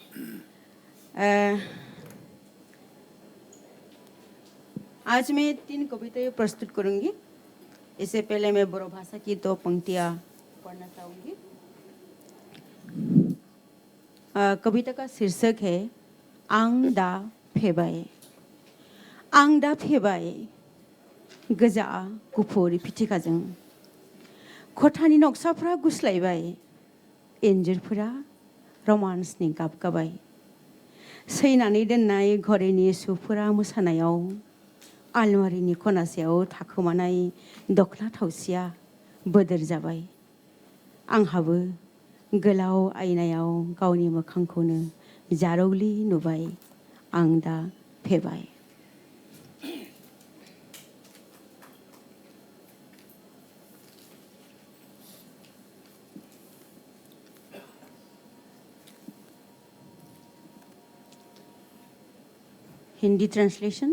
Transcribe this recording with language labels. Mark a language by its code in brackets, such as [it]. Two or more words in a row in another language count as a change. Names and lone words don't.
[hi] आज मैं 3 कविताएं प्रस्तुत करूँगी। इससे पहले मैं बोडो भाषा की 2 पंक्तियाँ पढ़ना चाहूँगी। कविता का शीर्षक है आं दा फेबाय। [brx] आं दा फेबाय गोजा गुफुर फिथिखाजों खथानि नक्साफ्रा गुस्लायबाय, इन्जुरफोरा रमान्सनि गाब गाबाय। सैनानै दोननाय घरेनि सुफोरा मोसानायाव आलमारिनि खनासेयाव थाखोमानाय दखना थावसिया बोदोर जाबाय। आंहाबो गोलाव आयनायाव गावनि मोखांखौनो जारौलि नुबाय। [en] आं दा फेबाय। Hindi translation.